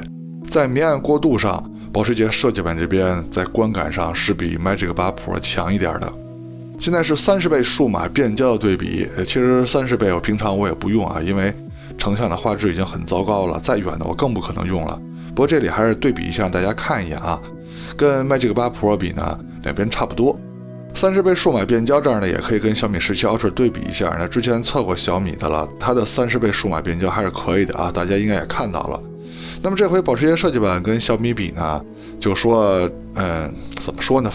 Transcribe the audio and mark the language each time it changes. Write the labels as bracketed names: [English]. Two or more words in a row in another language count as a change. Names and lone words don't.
[Chinese] 在明暗过渡上，保时捷設計版這邊在觀感上是比 Magic 8 Pro 強一點的。現在是30倍數碼變焦的對比，其實30倍我平常我也不用啊，因為成像的畫質已經很糟糕了，再遠的我更不可能用了。不過這裡還是对比一下，讓大家看一眼啊，跟 Magic 8 Pro 比呢，兩邊差不多。30倍數碼變焦這樣呢，也可以跟小米17 Ultra 對比一下。那之前測過小米的了，它的30倍數碼變焦還是可以的啊，大家應該也看到了。那麼這回保時捷設計版跟小米比呢，就說，怎麼說呢？